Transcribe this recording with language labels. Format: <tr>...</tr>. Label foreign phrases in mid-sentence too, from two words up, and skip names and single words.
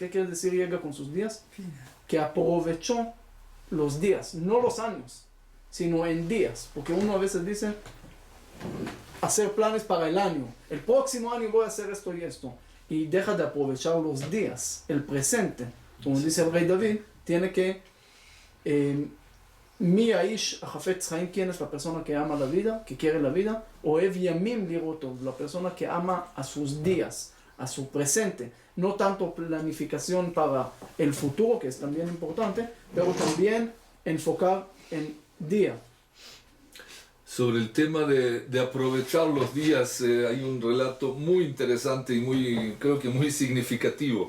<es>¿Qué quiere decir llega con sus días? Que aprovechó los días, no los años, sino en días. Porque uno a veces dice, hacer planes para el año. El próximo año voy a hacer esto y esto. Y deja de aprovechar los días, el presente. Como dice el rey David, tiene que...</es> <he>מי האיש החפץ חיים,</he> <es>¿quién es la persona que ama la vida, que quiere la vida?</es> <he>אוהב ימים לראות טוב,</he> <es>la persona que ama a sus días, a su presente. No tanto planificación para el futuro, que es también importante, pero también enfocar en día. Sobre el tema de aprovechar los días, hay un relato muy interesante y creo que muy significativo.</es>